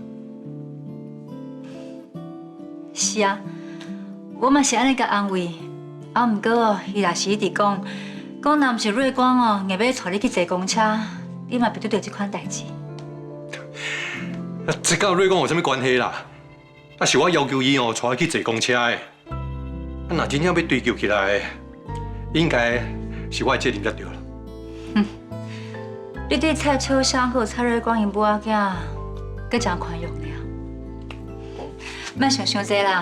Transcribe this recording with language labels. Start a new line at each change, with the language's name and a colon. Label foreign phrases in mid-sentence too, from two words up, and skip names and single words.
Min Nan Chinese: 是啊。我嘛是安尼甲安慰，毋过伊若是一直讲若毋是瑞光硬要带你去坐公车，你嘛别拄到这款代志。这甲瑞光有啥物关系啦？是我要求伊带我去坐公车的。若真正要追究起来，应该是我的责任才对啦。你对蔡秋香和蔡瑞光因母仔囝，搁真宽容了。莫想伤济啦。